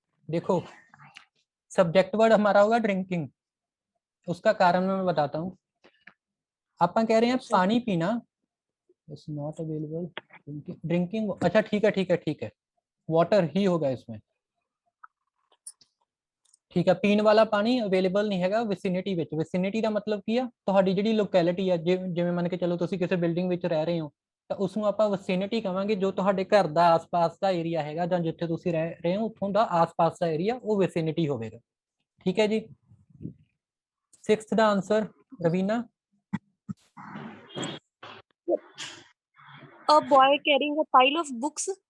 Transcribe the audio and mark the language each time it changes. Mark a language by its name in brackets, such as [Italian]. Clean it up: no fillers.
[Hindi] देखो subject word हमारा होगा ड्रिंकिंग, उसका कारण मैं बताता हूँ। आप कह रहे हैं पानी पीना, [English] it's not available, [Hindi] ड्रिंकिंग, अच्छा ठीक है, वाटर ही होगा इसमें, ठीक है। पीने वाला पानी अवेलेबल नहीं हैगा [Punjabi] ਵਿਸਿਨਿਟੀ ਵਿੱਚ। ਵਿਸਿਨਿਟੀ ਦਾ ਮਤਲਬ ਕੀ ਆ? ਤੁਹਾਡੀ ਜਿਹੜੀ ਲੋਕੈਲਿਟੀ ਆ, ਜਿਵੇਂ ਮੰਨ ਕੇ ਚੱਲੋ ਤੁਸੀਂ ਕਿਸੇ ਬਿਲਡਿੰਗ ਵਿੱਚ ਰਹਿ ਰਹੇ ਹੋ ਤਾਂ ਉਸ ਨੂੰ ਆਪਾਂ ਵਿਸਿਨਿਟੀ ਕਵਾਂਗੇ। ਜੋ ਤੁਹਾਡੇ ਘਰ ਦਾ ਆਸ-ਪਾਸ ਦਾ ਏਰੀਆ ਹੈਗਾ ਜਾਂ ਜਿੱਥੇ ਤੁਸੀਂ ਰਹਿ ਰਹੇ ਹੋ ਉੱਥੋਂ ਦਾ ਆਸ-ਪਾਸ ਦਾ ਏਰੀਆ, ਉਹ ਵਿਸਿਨਿਟੀ ਹੋਵੇਗਾ, ਠੀਕ ਹੈ ਜੀ। 6th ਦਾ answer Raveena. [English] A boy carrying a pile of books,